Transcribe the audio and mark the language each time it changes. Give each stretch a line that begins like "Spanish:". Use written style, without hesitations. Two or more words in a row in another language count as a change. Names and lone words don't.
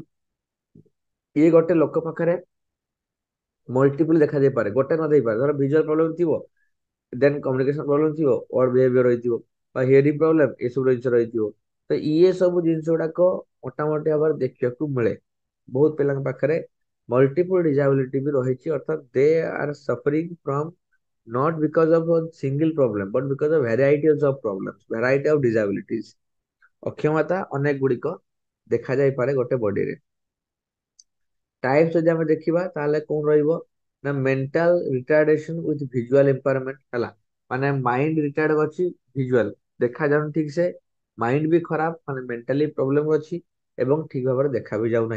Odia: ଇଏ ଗୋଟେ ଲୋକ ପାଖରେ ମଲ୍ଟିପୁଲ ଦେଖାଯାଇପାରେ ଗୋଟେ ନ ଦେଇପାରେ ଧର
English: visual problem
Odia: ଥିବ
English: then communication problem
Odia: ଥିବ
English: odd behavior
Odia: ରହିଥିବ ବା
English: hearing problem
Odia: ଏସବୁ ଜିନିଷ ରହିଥିବ। ତ ଇଏ ସବୁ ଜିନିଷ ଗୁଡାକ ମୋଟାମୋଟି ଭାବରେ ଦେଖିବାକୁ ମିଳେ ବହୁତ ପିଲାଙ୍କ ପାଖରେ
English: multiple disability
Odia: ବି ରହିଛି, ଅର୍ଥାତ୍
English: they are suffering from not because of a single problem but because of varieties of problems, variety of disabilities।
Odia: ଅକ୍ଷମତା ଅନେକ ଗୁଡିକ ଦେଖା ଯାଇପାରେ ଗୋଟେ ବଡିରେ। ଟାଇପ୍ସ ଯଦି ଆମେ ଦେଖିବା ତାହେଲେ କଣ ରହିବ ନା
English: mental retardation with visual impairment
Odia: ହେଲା, ମାନେ
English: mind retard
Odia: ଅଛି, ଭିଜୁଆଲ ଦେଖାଯାଉନି ଠିକ ସେ, ମାଇଣ୍ଡ ବି ଖରାପ ମାନେ
English: mentally problem
Odia: ଅଛି ଏବଂ ଠିକ ଭାବରେ ଦେଖା ବି ଯାଉନାହିଁ।